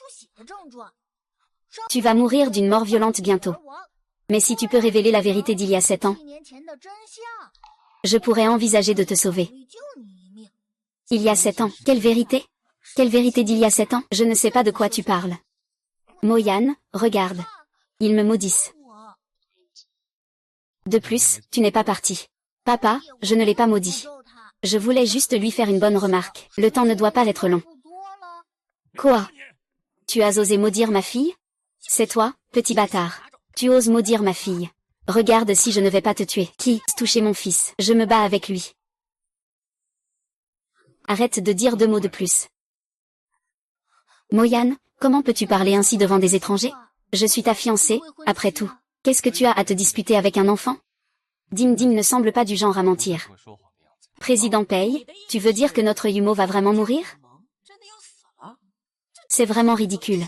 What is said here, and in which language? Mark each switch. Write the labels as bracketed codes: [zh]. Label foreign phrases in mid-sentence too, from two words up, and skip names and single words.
[fr] Tu vas mourir d'une mort violente bientôt. Mais si tu peux révéler la vérité d'il y a 7 ans, je pourrais envisager de te sauver. Il y a 7 ans, quelle vérité? Quelle vérité d'il y a 7 ans? Je ne sais pas de quoi tu parles. Mo-Yan, regarde. Ils me maudissent. De plus, tu n'es pas parti. Papa, je ne l'ai pas maudit. Je voulais juste lui faire une bonne remarque. Le temps ne doit pas être long. Quoi? Tu as osé maudire ma fille? C'est toi, petit bâtard. Tu oses maudire ma fille. Regarde si je ne vais pas te tuer. Qui toucher mon fils? Je me bats avec lui. Arrête de dire 2 mots de plus. Mo-Yan, comment peux-tu parler ainsi devant des étrangers? Je suis ta fiancée, après tout. Qu'est-ce que tu as à te disputer avec un enfant? Dim Dim ne semble pas du genre à mentir. Président Pei, tu veux dire que notre Yumo va vraiment mourir? C'est vraiment ridicule.